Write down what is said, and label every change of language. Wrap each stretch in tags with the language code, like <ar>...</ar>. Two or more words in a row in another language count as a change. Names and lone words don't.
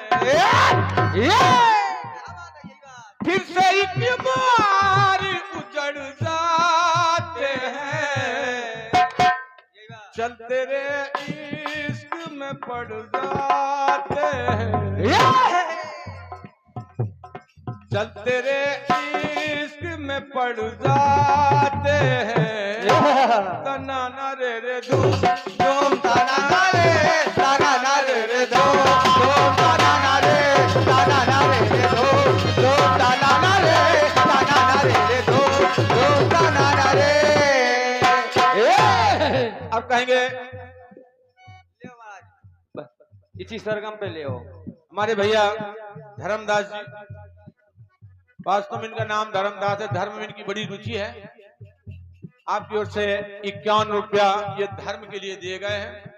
<hi>फिर से एक बार उजड़ जाते हैं, चलते रे इश्क में पड़ जाते हैं, चलते रे इश्क में पड़ जाते हैं, तना रे रे धूम धूम तना रे तना रे रे धूम धूम तना रे रे धूम धूम तना रे रे धूम धूम तना रे। अब कहेंगे इसी सरगम पे ले आओ। हमारे भैया धर्मदास जी, वास्तव में इनका नाम धर्मदास है, धर्म में इनकी बड़ी रुचि है। आपकी ओर से 51 रुपया ये धर्म के लिए दिए गए हैं।</hi>